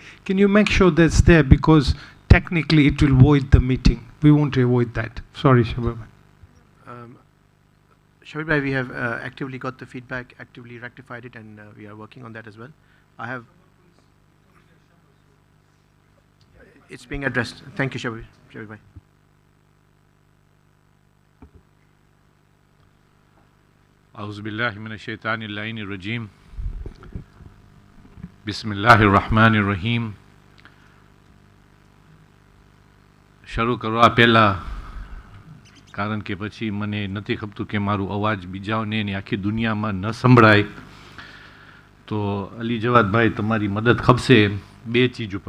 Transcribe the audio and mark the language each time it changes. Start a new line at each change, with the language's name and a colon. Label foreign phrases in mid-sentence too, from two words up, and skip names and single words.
English: Can you make sure that's there, because technically it will void the meeting. We want to avoid that. Sorry, Shabab. Shabib, we have actively got the feedback, actively rectified it, and we are working on that as well. It's being addressed. Thank you, Shabib.
Arabic: أعوذ بالله من الشيطان اللعين الرجيم بسم الله الرحمن الرحيم.
Gujarati: શરૂ કરવા પહેલાં, કારણ કે પછી મને નથી ખપતું કે મારું અવાજ બીજાઓને એની આખી દુનિયામાં ન સંભળાય, તો અલી જવાદભાઈ તમારી મદદ ખપશે બે ચીજ ઉપર.